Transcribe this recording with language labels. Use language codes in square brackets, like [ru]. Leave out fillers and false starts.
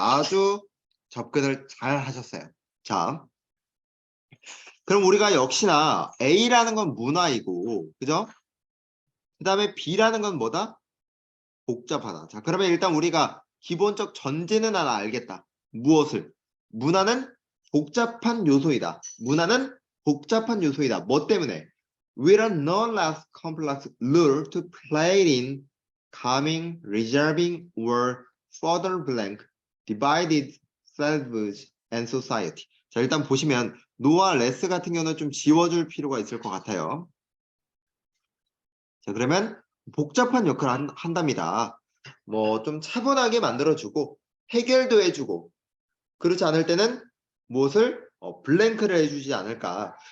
[ko] 아주 접근을 잘 하셨어요. 자, 그럼 우리가 역시나 A라는 건 문화이고, 그죠? 그 다음에 B라는 건 뭐다? 복잡하다. 자, 그러면 일단 우리가 기본적 전제는 하나 알겠다. 무엇을? 문화는 복잡한 요소이다. 문화는 복잡한 요소이다. 뭐 때문에? [en] With a no less complex rule to play in calming, reserving, or further blank, divided selves and society. [ko] 자, 일단 보시면 no와 less 같은 경우는 좀 지워줄 필요가 있을 것 같아요. 자, 그러면 복잡한 역할을 한답니다. 뭐 좀 차분하게 만들어주고 해결도 해주고 그렇지 않을 때는 무엇을 블랭크를 해주지 않을까.